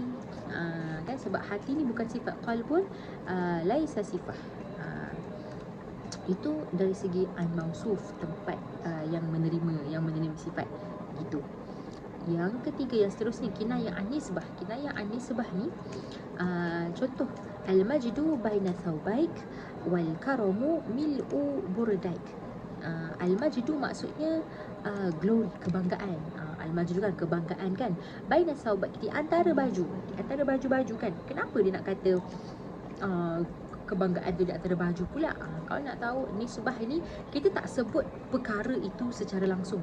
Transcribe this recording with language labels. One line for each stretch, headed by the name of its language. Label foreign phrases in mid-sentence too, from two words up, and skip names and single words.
Malay: Kan, sebab hati ni bukan sifat
Arabic: قلب، ليس صفة.
Malay: Itu dari segi al-mausuf, tempat yang menerima sifat gitu. Yang ketiga, yang seterusnya,
Arabic: كناية النسبة. كناية النسبة
Malay: ni contoh,
Arabic: المجد بين ثوبيك والكرم ملء برديك.
Malay: Al-majdu maksudnya glory, kebanggaan. Al-majdu kan kebanggaan kan.
Arabic: بين ثوبيك,
Malay: di antara baju-baju kan. Kenapa dia nak kata kebanggaan tu di antara baju pula? Kalau nak tahu nisbah ni, kita tak sebut perkara itu secara langsung.